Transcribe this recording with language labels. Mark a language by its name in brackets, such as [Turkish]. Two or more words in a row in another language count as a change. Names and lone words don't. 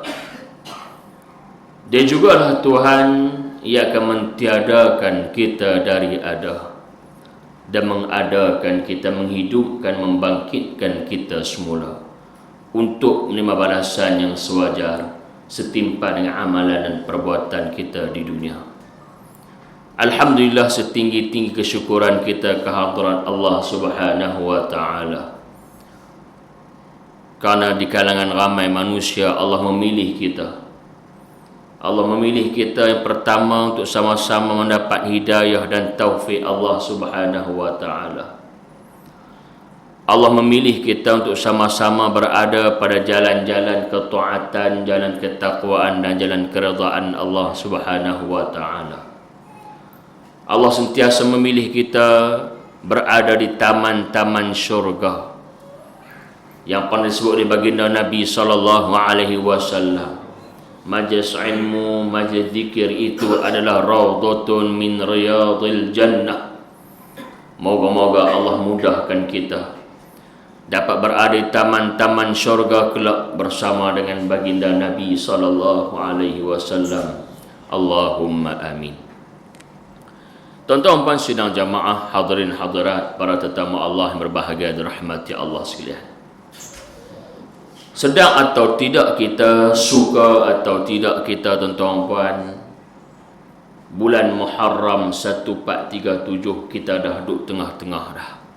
[Malay] Dia jugalah Tuhan yang akan mentiadakan kita dari ada dan mengadakan kita, menghidupkan, membangkitkan kita semula untuk menerima balasan yang sewajar setimpal dengan amalan dan perbuatan kita di dunia. Alhamdulillah, setinggi-tinggi kesyukuran kita kehadiran Allah [Arabic] سبحانه وتعالى. [Malay] Karena di kalangan ramai manusia Allah memilih kita. Allah memilih kita yang pertama untuk sama-sama mendapat hidayah dan taufik Allah [Arabic] سبحانه وتعالى. [Malay] Allah memilih kita untuk sama-sama berada pada jalan-jalan ketaatan, jalan ketakwaan dan jalan keridaan Allah [Arabic] سبحانه وتعالى. [Malay] Allah sentiasa memilih kita berada di taman-taman syurga yang pernah disebut oleh baginda Nabi [Arabic] صلى الله عليه وسلم. [Malay] Majlis ilmu, majlis zikir itu adalah [Arabic] روضة من رياض الجنة. [Malay] Moga-moga Allah mudahkan kita dapat berada di taman-taman syurga kelak bersama dengan baginda Nabi [Arabic] صلى الله عليه وسلم. اللهم آمين. [Malay] Tuan-tuan puan sidang jamaah, hadirin hadirat, para tetamu Allah yang berbahagia dirahmati Allah sekalian. Sedang atau tidak kita, suka atau tidak kita, tuan-tuan puan, bulan Muharram 1437 kita dah duduk tengah-tengah dah.